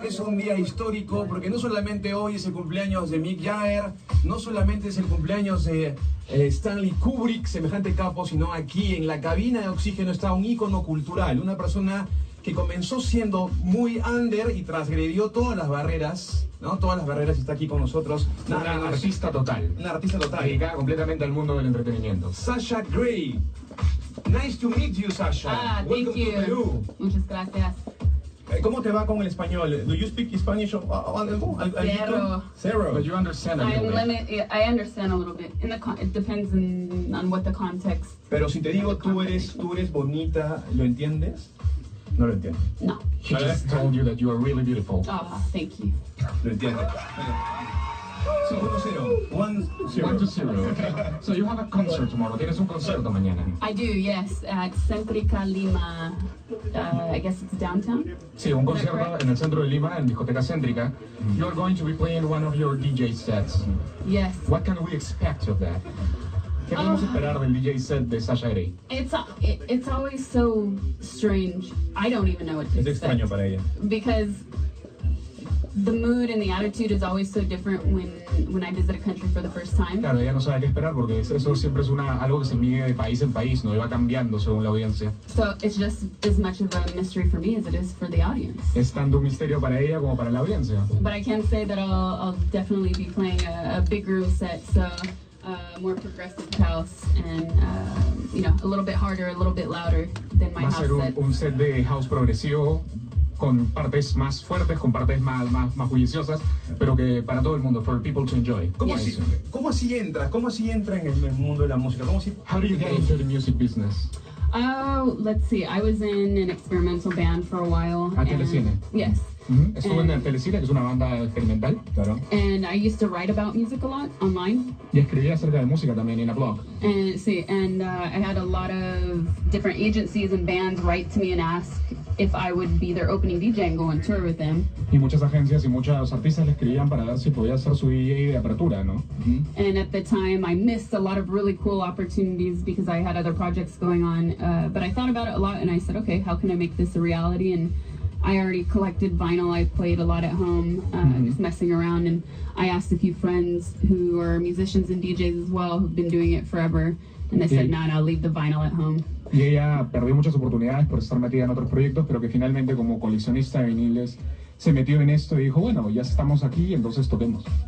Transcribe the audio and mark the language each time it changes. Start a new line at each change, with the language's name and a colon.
Spanish: Es un día histórico porque no solamente hoy es el cumpleaños de Mick Jagger, no solamente es el cumpleaños de Stanley Kubrick, semejante capo, sino aquí en la cabina de Oxígeno está un ícono cultural, una persona que comenzó siendo muy under y transgredió todas las barreras, ¿no? Todas las barreras, está aquí con nosotros. Una artista total. Una artista total. Dedicada completamente al mundo del entretenimiento.
English: Sasha Grey. Nice to meet you, Sasha. Welcome Thank you. to Perú.
Spanish: Muchas gracias. ¿Cómo te va con el español?
English: Do you speak Spanish? Zero. Zero. But you understand a little bit. I understand a little bit. It depends on what the context.
Spanish: Pero si te digo tú eres bonita, ¿lo entiendes? No lo entiendo. No.
English: He just told you that you are really beautiful. Oh, thank you.
Spanish: Lo entiende. Sí, 1-0. 1-0.
English: 1-0. Okay. So you have a concert tomorrow.
Spanish: Tienes un concierto mañana.
English: I do, yes, at Céntrica Lima. I guess it's downtown.
Spanish: Sí, un concierto en el centro de Lima, en discoteca céntrica.
English: You're going to be playing one of your DJ sets. Yes. What can we expect of that?
Spanish: ¿Qué podemos esperar del DJ set de Sasha Grey?
English: It's always so strange. I don't even know what to
Spanish: Es extraño
English: expect.
Spanish: para ella.
English: Because the mood and the attitude is always so different when I visit a country for the first time.
Spanish: Claro, ella no sabe qué esperar porque eso siempre es algo que se mide de país en país, ¿no? Y va cambiando según la audiencia.
English: So it's just as much of a mystery for me as it is for the audience.
Spanish: Es tanto un misterio para ella como para la audiencia.
English: But I can say that I'll definitely be playing a big room set, so more progressive house and a little bit harder, a little bit louder than my
Spanish: Va a
English: house
Spanish: ser
English: set.
Spanish: un set de house progresivo con partes más fuertes, con partes más bulliciosas, pero que para todo el mundo,
English: for people to enjoy.
Spanish: ¿Cómo así entras? ¿Cómo así entra en el mundo de la música?
English: How do you get into the music business? Oh, let's see. I was in an experimental band for a while. Telecine. Yes.
Spanish: Estuve en el Telecine, que es una banda experimental. Claro.
English: And I used to write about music a lot online.
Spanish: Y escribía acerca de música también en la blog.
English: And I had a lot of different agencies and bands write to me and ask if I would be their opening DJ and go on tour with them.
Spanish: Y muchas agencias y muchos artistas le escribían para ver si podía ser su DJ de apertura, ¿no?
English: And at the time, I missed a lot of really cool opportunities because I had other projects going on. But I thought about it a lot, and I said, okay, how can I make this a reality? And I already collected vinyl. I played a lot at home, just messing around. And I asked a few friends who are musicians and DJs as well, who've been doing it forever. And they said, no, leave the vinyl at home.
Spanish: Y ella perdió muchas oportunidades por estar metida en otros proyectos, pero que finalmente como coleccionista de viniles se metió en esto y dijo, bueno, ya estamos aquí, entonces toquemos.